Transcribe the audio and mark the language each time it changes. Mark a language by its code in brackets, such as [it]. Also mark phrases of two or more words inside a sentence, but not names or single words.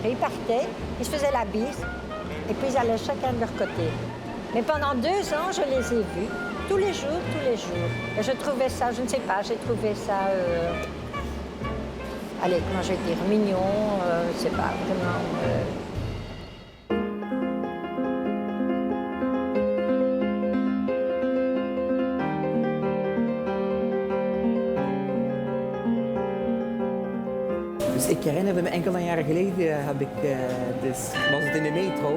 [fr] Il partait, il se faisait la bise, et puis ils allaient chacun de leur côté. Mais pendant 2 ans, je les ai vus, tous les jours. Et je trouvais ça, je ne sais pas, j'ai trouvé ça, allez, comment je vais dire, mignon, je ne sais pas, vraiment... [nl] Dus ik herinnerde me enkele jaren geleden, was het in de metro.